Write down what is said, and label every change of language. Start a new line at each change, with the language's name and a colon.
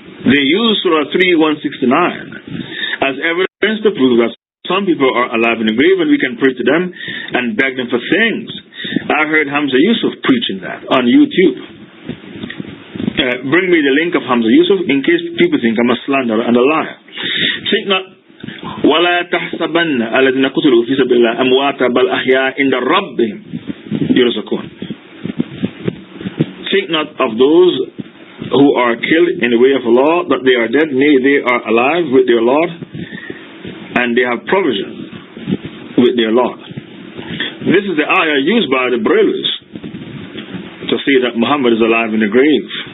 English: They use Surah 3:169 as evidence to prove that some people are alive in the grave and we can pray to them and beg them for things. I heard Hamza Yusuf preaching that on YouTube. Bring me the link of Hamza Yusuf in case people think I'm a slanderer and a liar. Think not
Arabic: وَلَا تَحْسَبَنَّ الَّذِينَ قُتِلُوا فِي سَبِيلِ اللَّهِ أَمْوَاتًا بَلْ أَحْيَاءٌ عِندَ رَبِّهِمْ يُرْزَقُونَ.
English: Think not of those who are killed in the way of Allah that they are dead, nay, they are alive with their Lord and they have provision with their Lord. This is the ayah used by the Brahmins to say that Muhammad is alive in the grave.